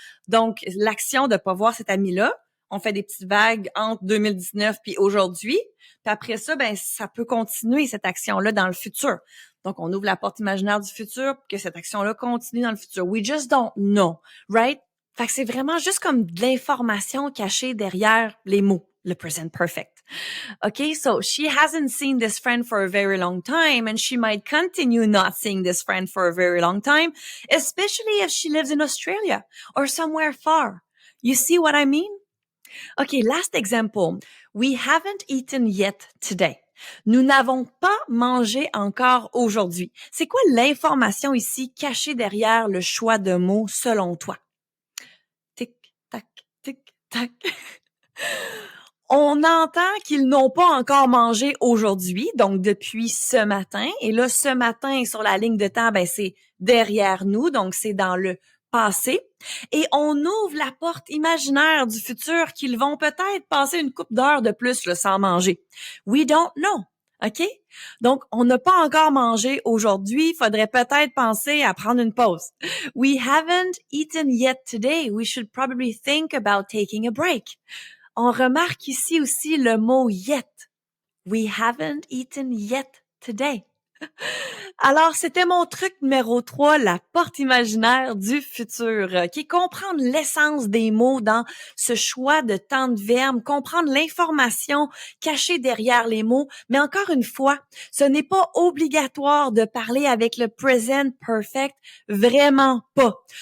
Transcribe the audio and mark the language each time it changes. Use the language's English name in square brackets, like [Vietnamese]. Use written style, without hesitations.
[French] Donc, l'action de pas voir cet ami-là, on fait des petites vagues entre 2019 puis aujourd'hui. Puis après ça, ben, ça peut continuer cette action-là dans le futur. Donc, on ouvre la porte imaginaire du futur pour que cette action-là continue dans le futur. [English] We just don't know, right? [French] Fait que c'est vraiment juste comme de l'information cachée derrière les mots, le present perfect. [English] Okay, so she hasn't seen this friend for a very long time, and she might continue not seeing this friend for a very long time, especially if she lives in Australia or somewhere far. You see what I mean? Okay, last example. We haven't eaten yet today. [French] Nous n'avons pas mangé encore aujourd'hui. C'est quoi l'information ici cachée derrière le choix de mots selon toi? Tic, tac, tic, tac. On entend qu'ils n'ont pas encore mangé aujourd'hui, donc depuis ce matin. Et là, ce matin, sur la ligne de temps, ben, c'est derrière nous, donc c'est dans le passé. Et on ouvre la porte imaginaire du futur qu'ils vont peut-être passer une couple d'heures de plus là, sans manger. [English] We don't know. [French] OK? Donc, on n'a pas encore mangé aujourd'hui. Il faudrait peut-être penser à prendre une pause. [English] We haven't eaten yet today. We should probably think about taking a break. [French] On remarque ici aussi le mot yet. [English] We haven't eaten yet today. [French] Alors, c'était mon truc numéro 3, la porte imaginaire du futur, qui est comprendre l'essence des mots dans ce choix de temps de verbe, comprendre l'information cachée derrière les mots. Mais encore une fois, ce n'est pas obligatoire de parler avec le present perfect, vraiment pas.